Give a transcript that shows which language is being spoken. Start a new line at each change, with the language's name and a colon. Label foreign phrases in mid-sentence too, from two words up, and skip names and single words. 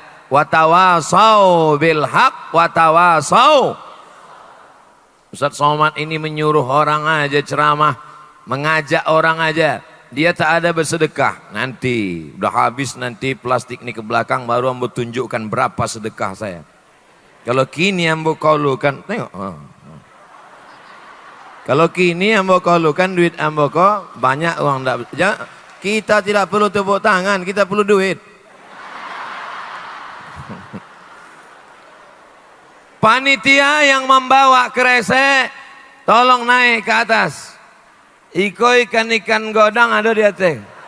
Arabic: وتواصوا بالحق، وتواصوا.
Indonesian: Ustadz Somad ini menyuruh orang aja ceramah, mengajak orang aja. Dia tak ada bersedekah. Nanti udah habis nanti plastik ini ke belakang baru ambo tunjukkan berapa sedekah saya.
Minangkabau: Kalau kini ambo kaulukan, tengok. Kalau kini ambo kaulukan duit ambo kok banyak uang enggak.
Indonesian: Kita tidak perlu tepuk tangan, kita perlu duit. Panitia yang membawa kresek, tolong naik ke atas.
Minangkabau: Iko ikan-ikan godang ada di atas.